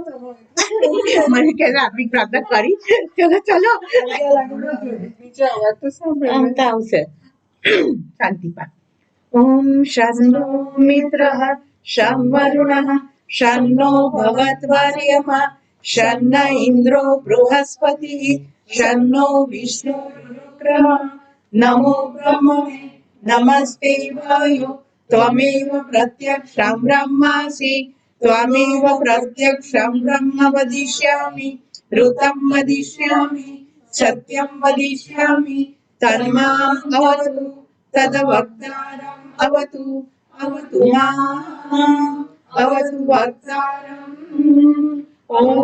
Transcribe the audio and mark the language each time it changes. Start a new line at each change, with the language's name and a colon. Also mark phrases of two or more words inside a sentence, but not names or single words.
Gujarati: મને કે આત્મિક પ્રાર્થના કરી, ચલો આવશે. શાંતિ પાડ.
Sanskrit: ઓમ શાંતો મિત્ર શં વરુણ શં નો ભવત્વર્યમા शन्न इन्द्रो बृहस्पतिः शन्नो विष्णुरुक्रमः नमो ब्रह्मणे नमस्ते वायो त्वमेव प्रत्यक्षं ब्रह्मासि त्वमेव प्रत्यक्षं ब्रह्म वदिष्यामि ऋतं वदिष्यामि सत्यं वदिष्यामि तन्माम् अवतु तद्वक्तारम् अवतु अवतु माम् अवतु वक्तारम् ॐ